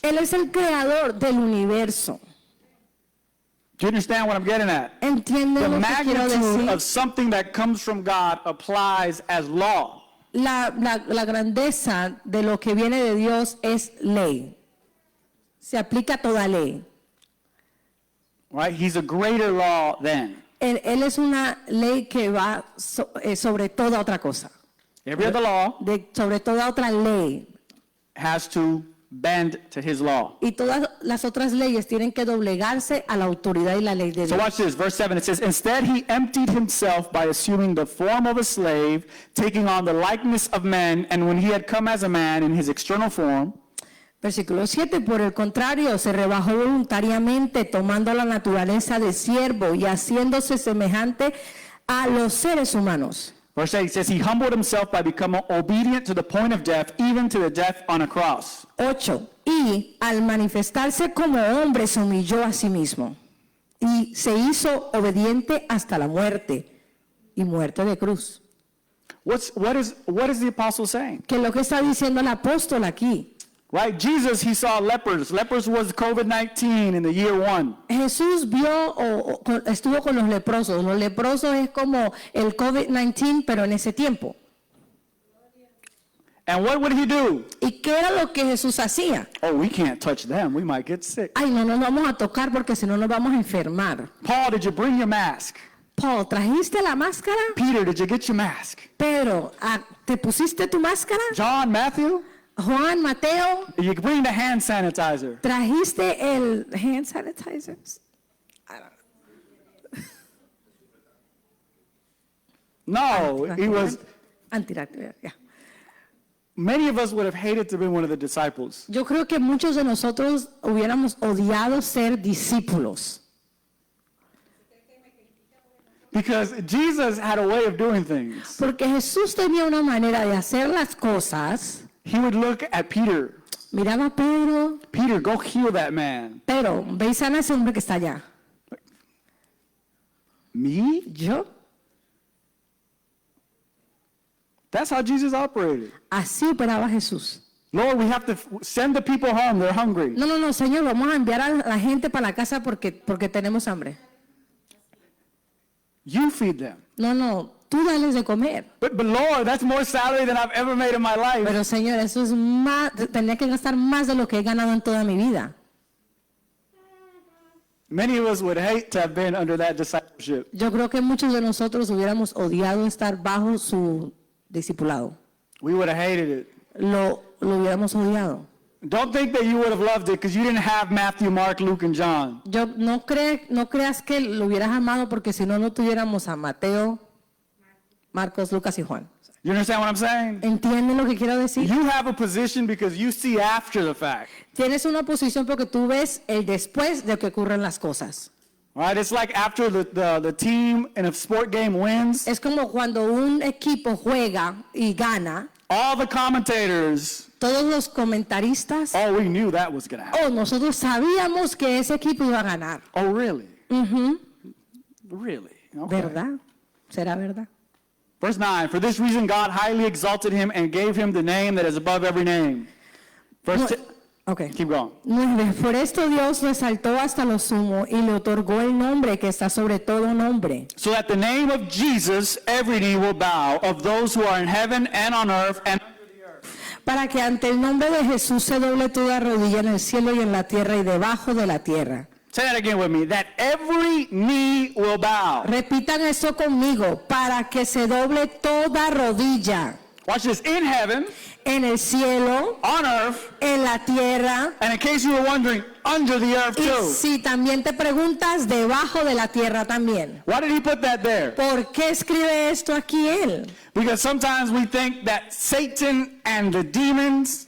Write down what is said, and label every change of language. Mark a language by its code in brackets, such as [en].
[es] Él es el creador del universo. [en] Do you understand what I'm getting at? [es] ¿Entienden [en] The [es] lo que quiero [en] magnitude [es] decir? [en] of something that comes from God applies as law. [es] La grandeza de lo que viene de Dios es ley. Se aplica a toda ley. [en] Right? He's a greater law than [es] Él es una ley que va sobre toda otra cosa. [en] every other law [es] Sobre toda otra ley. [en] has to bend to his law. [es] Y todas las otras leyes tienen que doblegarse a la autoridad y la ley de [en] So [es] Dios. [en] watch this, verse 7, it says, instead he emptied himself by assuming the form of a slave, taking on the likeness of men, and when he had come as a man in his external form, [es] Versículo 7, por el contrario, se rebajó voluntariamente tomando la naturaleza de siervo y haciéndose semejante a los seres humanos. [en] verse 8 says, he humbled himself by becoming obedient to the point of death, even to the death on a cross. [es] 8. Y al manifestarse como hombre se humilló a sí mismo y se hizo obediente hasta la muerte y muerte de cruz. [en] What is the apostle saying? [es] Que es lo que está diciendo el apóstol aquí. [en] Right? Jesus, he saw lepers. Lepers was COVID-19 in the year 1. [es] Jesús vio estuvo con los leprosos. Los leprosos es como el COVID-19, pero en ese tiempo. [en] And what would he do? [es] ¿Y qué era lo que Jesús hacía? [en] Oh, we can't touch them. We might get sick. [es] Ay, no nos vamos a tocar porque si no nos vamos a enfermar. [en] Paul, did you bring your mask? [es] Paul, ¿trajiste la máscara? [en] Peter, did you get your mask? [es] Pedro, ¿te pusiste tu máscara? [en] John, Matthew, [es] Juan, Mateo, [en] did you bring the hand sanitizer? [es] ¿trajiste el [en] hand sanitizer? No, he was. [es] Antibacterial, ya. [en] Many of us would have hated to be one of the disciples. [es] Yo creo que muchos de nosotros hubiéramos odiado ser discípulos. [en] Because Jesus had a way of doing things. [es] Porque Jesús tenía una manera de hacer las cosas. [en] He would look at Peter. [es] Miraba a Pedro. [en] Peter, go heal that man. [es] Pedro, ve y sana a ese hombre que está allá. [en] Me? [es] ¿Yo? [en] That's how Jesus operated. [es] Así operaba Jesús. [en] Lord, we have to send the people home. They're hungry. [es] No, Señor, vamos a enviar a la gente para la casa porque tenemos hambre. [en] You feed them. [es] No, tú dales de comer. [en] But Lord, that's more salary than I've ever made in my life. [es] Pero Señor, eso es más, tenía que gastar más de lo que he ganado en toda mi vida. [en] Many of us would hate to have been under that discipleship. [es] Yo creo que muchos de nosotros hubiéramos odiado estar bajo su discipulado. [en] We would have hated it. [es] Lo hubiéramos odiado. [en] Don't think that you would have loved it because you didn't have Matthew, Mark, Luke, and John. [es] Yo no creas que lo hubieras amado porque si no tuviéramos a Mateo, Marcos, Lucas y Juan. [en] You understand what I'm saying? [es] ¿Entienden lo que quiero decir? [en] You have a position because you see after the fact. [es] Tienes una posición porque tú ves el después de que ocurren las cosas. [en] All right, it's like after the team in a sport game wins, [es] Es como cuando un equipo juega y gana, [en] all the commentators, [es] todos los comentaristas, [en] oh, we knew that was going to happen. [es] nosotros sabíamos que ese equipo iba a ganar. [en] Oh, really? [es] Ujú. [en] Really? Okay. [es] ¿Verdad? ¿Será verdad? [en] Verse 9, for this reason God highly exalted him and gave him the name that is above every name. Verse [es] No, 10, ok. [en] keep going. [es] 9. Por esto Dios lo exaltó hasta lo sumo y le otorgó el nombre que está sobre todo nombre. [en] So that the name of Jesus, every knee will bow, of those who are in heaven and on earth and under the earth. [es] Para que ante el nombre de Jesús se doble toda rodilla en el cielo y en la tierra y debajo de la tierra. [en] Say that again with me. That every knee will bow. [es] Repitan eso conmigo. Para que se doble toda rodilla [en] Watch this. In heaven, [es] en el cielo, [en] on earth, [es] en la tierra. [en] and in case you were wondering, under the earth [es] Y [en] too. [es] si también te preguntas, debajo de la tierra también. [en] Why did he put that there? [es] ¿Por qué escribe esto aquí él? [en] Because sometimes we think that Satan and the demons